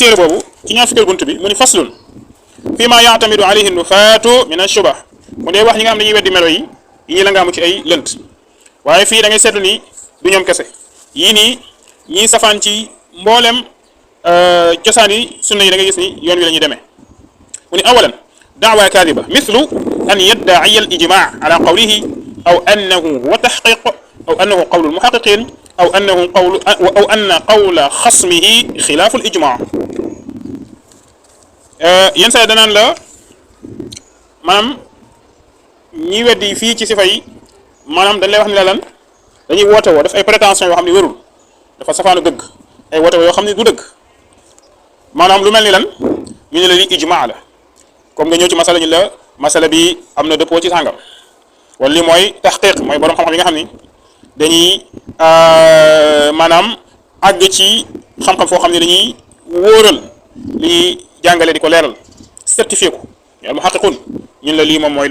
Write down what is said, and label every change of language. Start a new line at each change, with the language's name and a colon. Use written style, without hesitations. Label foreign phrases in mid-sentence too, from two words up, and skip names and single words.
Wolof: téere boobu ci ñaar fukkeel bunt bi mu ni
Arabic: فصل في ما يعتمد عليه نفاة من الشبه
Wolof: mu dee wax ñi nga xam ne dañuy weddi melo yi ñii la nga amu ci ay lënt waaye fii da ngay seetlu ni du ñoom kese yii nii ñii safaan ci mboolem cosaan yi sunna yi da ngay gis ni yoon wi la ñuy demee mu ni
Arabic: أولا دعوى كاذبة مثل أن يدعي الإجماع على قوله أو أنه هو التحقيق أو أنه قول المحققين أو أن قول خصمه خلاف الإجماع'
Wolof: yenn saa danaan la maanaam ñi weddi fii ci sifa yi maanaam dañ lay wax ni la lan dañuy woote woo def ay prétention yoo xam ne wérul dafa safaanu dëgg ay woote woo yoo xam ne du dëgg maanaam lu mel ni lan ñu ne la li ijma la comme nga ñëw ci masala ñu la masala bi am na dëppoo ci sàngam wala li mooy taxqiq mooy borom xam-xam yi nga xam ni dañuy maanaam àgg ci xam-xam foo xam ne dañuy wóoral li jàngale di ko leeral certifié ko
Arabic: المحققون
Wolof: ñun la lii moom mooy li